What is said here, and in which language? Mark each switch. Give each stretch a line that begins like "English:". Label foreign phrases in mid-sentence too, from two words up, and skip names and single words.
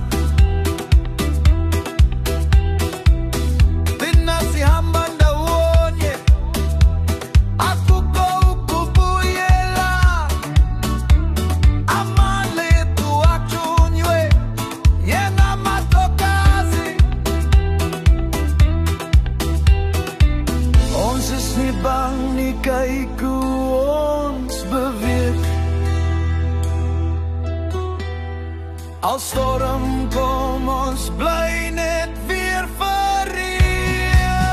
Zulu: Thina sihamba ndawonye, akukho ukubuyela. Amandla ethu axhunywe njengamadlokazi.
Afrikaans: Ons is nie bang nie, kyk hoe ons beweeg. Als storm kom, ons bly net weer vereer.